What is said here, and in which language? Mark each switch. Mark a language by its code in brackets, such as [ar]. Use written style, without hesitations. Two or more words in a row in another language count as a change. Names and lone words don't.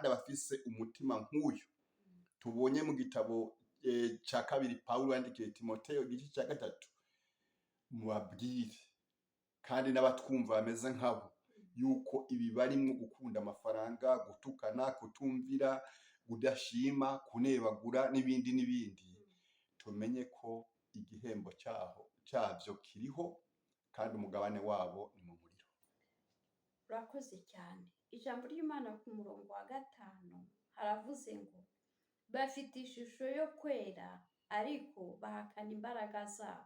[rn] abafise umutima nk'uyu tubonye mu gitabo ca kabiri Pawulo yandikiye Timoteyo igice ca 3, mubabwire kandi n'abatwumva bameze nkabo yuko ibi barimwo gukunda amafaranga, gutukana, kutumvira, kudashima, kunebagura n'ibindi tumenye ko igihembo cyabyo kiriho, kandi umugabane wabo ni mu muriro. Urakoze cyane. Ijambo ry'Imana ku murongo wa 5 haravuze ngo bafite ishusho yo kwera, ariko bahakana imbaraga zabo.